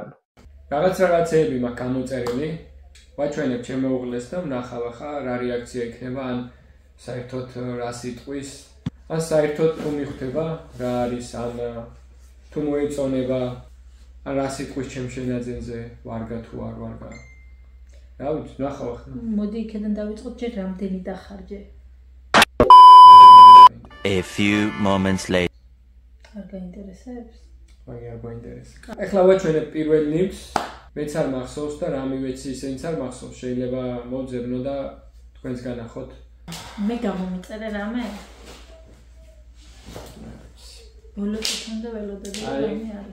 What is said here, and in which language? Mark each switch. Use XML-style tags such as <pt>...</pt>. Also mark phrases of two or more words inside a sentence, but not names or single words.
<ka>რაღაცეები მაქვს გამოწერილი. ვაჩვენებ ჩემ მეუღლეს და ვნახავ ახლა რა რეაქცია იქნება, ან საერთოდ რა სიტყვის, ან საერთოდ თუ მიხვდება რა არის, ან თუ მოეწონება, ან რა სიტყვის ჩემ შენაძენზე ვარგა თუ არ ვარგა. რა ვიცი, ვნახავ ახლა. მოდი იქიდან დავიწყოთ, ჯერ რამდენი დახარჯე.</ka> <en>A few moments later.</en> <ka>არ გაინტერესებს? არ გაინტერესებს. ახლა ვაჩვენებ პირველ ნივთს, მეც არ მახსოვს და რა მივეცი ისენიც არ მახსოვს. შეიძლება მოძებნო და თქვენს განახოთ. მე გამომიწერე რამე? ბოლოს უნდა ველოდები რამე არის.</ka>